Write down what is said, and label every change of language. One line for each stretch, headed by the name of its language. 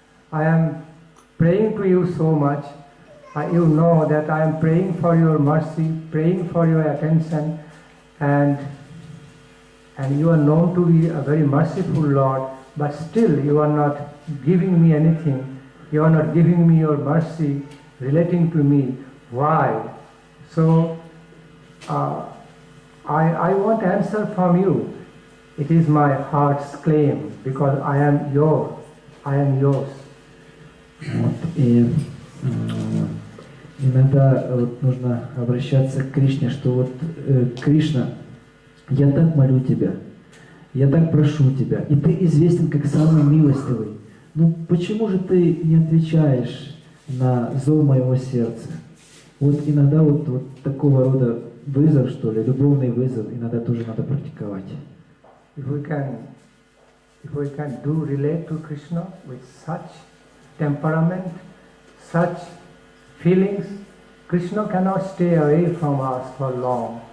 English: I am praying to you so much. You know that I am praying for your mercy, praying for your attention, and you are known to be a very merciful Lord, but still you are not giving me anything. You are not giving me your mercy, relating to me. Why? So, I want answer from you. It is my heart's claim, because I am yours. I am yours.
Russian: Вот, и иногда вот, нужно обращаться к Кришне, что вот Кришна, я так молю тебя, я так прошу тебя, и ты известен как самый милостивый. Ну почему же ты не отвечаешь на зов моего сердца? Вот иногда вот такого рода вызов, что ли, любовный вызов, иногда тоже надо практиковать.
English: If we can do relate to Krishna with such temperament, such feelings, Krishna cannot stay away from us for long.